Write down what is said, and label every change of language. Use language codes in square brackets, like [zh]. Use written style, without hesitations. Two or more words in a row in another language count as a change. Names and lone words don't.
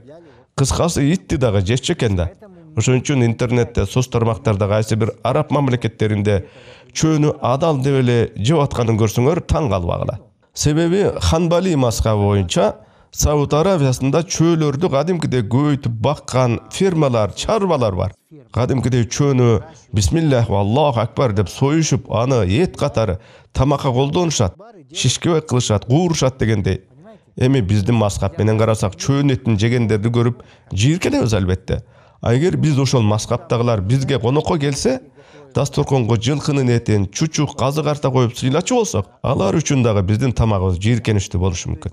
[ky] Кыскасы итти дагы жешчү экен да. Ошон үчүн интернетте, соц тармактарда кайсы бир араб мамлекеттеринде чөөнү адал деп эле жеп атканын көрсөңөр таң калбагыла. Себеби Ханбали мазхабы боюнча Сауд Арабиясында чөөлөрдү кадимкидей көбөйтүп баккан фермалар, чарбалар бар. Кадимкидей чөөнү [ar] بسم الله والله أكبر [ky] деп союшуп, аны эт катары тамакка колдонушат, шишкебек кылышат, куурушат дегендей. Эми биздин мазхаб менен карасак, чөөн этин жегендерди көрүп жийиркенебиз албетте. Эгер биз ошол мазхабтагылар бизге конокко келсе, дасторконго жылкынын этин, чучук, казык арта коюп сыйлачу болсок, алар үчүн дагы биздин тамагыбыз жийиркеничтүү болушу мүмкүн.